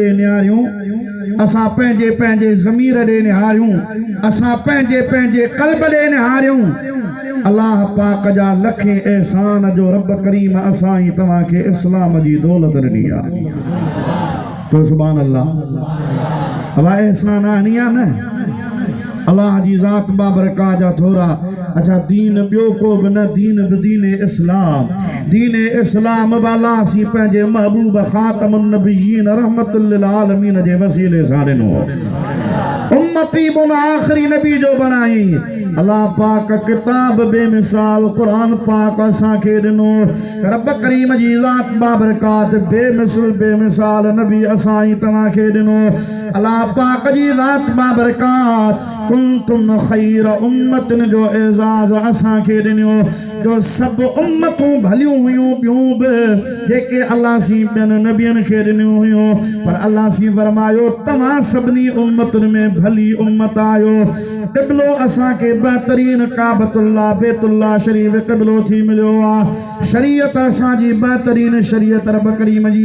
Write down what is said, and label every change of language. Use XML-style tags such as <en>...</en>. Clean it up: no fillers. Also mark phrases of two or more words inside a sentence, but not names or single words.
<sd>ॾे निहारियूं असां पंहिंजे पंहिंजे ज़मीर ॾे निहारियूं असां पंहिंजे पंहिंजे क़ल्ब ॾे निहारियूं अल्लाह पाक जा लखे एहसान जो रब करीम असां ई तव्हांखे इस्लाम जी दौलत ॾिनी आहे तो</sd> <ar>سبحان الله</ar> <sd>हवा एहसान आनी आहे न अल्लाह जी ज़ात बाबरका जा थोरा अच्छा दीन ॿियो को बि न दीन दीन इस्लाम वाला सी पंहिंजे महबूब</sd> <ar>خاتم النبيين رحمة للعالمين</ar> <sd>जे वसीले सां ॾिनो उम्मती बुन आखिरी नबी जो बनाई अल्लाह पाक किताब बेमिसाल कुरान पाक असांखे ॾिनो रब करीम जी ज़ात बाबरकात बेमिसाल नबी असां ई तव्हांखे ॾिनो अल्लाह पाक जी ज़ात बाबरकात</sd> <ar>كنتم خير أمة</ar> <sd>जो एज़ाज़ असांखे ॾिनो जो सभु उम्मतूं भलियूं हुयूं ॿियूं बि जेके अल्लाह सी ॿियनि नबियनि खे ॾिनियूं हुयूं पर अल्लाह सी फरमायो तव्हां सभिनी उम्मतुनि में भली उम्मत आयो क़िबलो असांखे बहितरीन काबतुल्लाह बेतुल्लाह शरीफ क़िबलो थी मिलियो आहे शरीयत असांजी बहितरीन शरीयत रब करीम जी</sd>